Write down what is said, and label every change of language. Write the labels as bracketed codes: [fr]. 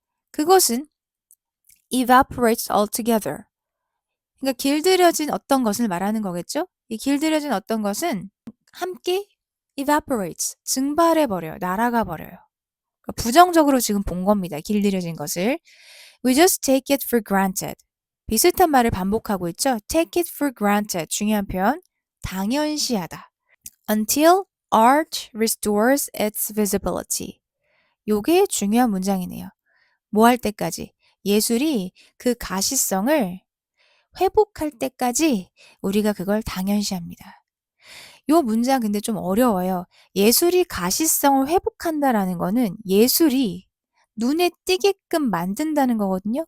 [ko] 그것은 [en] evaporates altogether. [ko] 그러니까 길들여진 어떤 것을 말하는 거겠죠? 이 길들여진 어떤 것은 함께 evaporates, 증발해버려요. 날아가 버려요. 그러니까 부정적으로 지금 본 겁니다. 길들여진 것을. [en] We just take it for granted. [ko] 비슷한 말을 반복하고 있죠. [en] Take it for granted. [ko] 중요한 표현. 당연시하다. [en] Until art restores its visibility. [ko] 요게 중요한 문장이네요. 뭐 할 때까지? 예술이 그 가시성을 회복할 때까지 우리가 그걸 당연시합니다. 요 문장 근데 좀 어려워요. 예술이 가시성을 회복한다라는 거는 예술이 눈에 띄게끔 만든다는 거거든요.